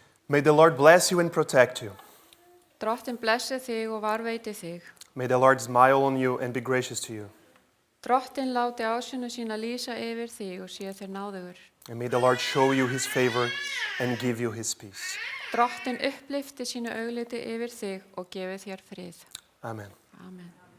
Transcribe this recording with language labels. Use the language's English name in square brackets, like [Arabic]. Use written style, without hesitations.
[English] May the Lord bless you and protect you. [Icelandic] Drottinn blessi þig og varveiti þig. [English] May the Lord smile on you and be gracious to you. [Icelandic] Drottinn láti ásýnu sína lýsa yfir þig og sé þér náðugur. [English] And may the Lord show you his favor and give you his peace. [Icelandic] Drottinn upplyfti sínu augliti yfir þig og gefi þér frið. Amen. Amen.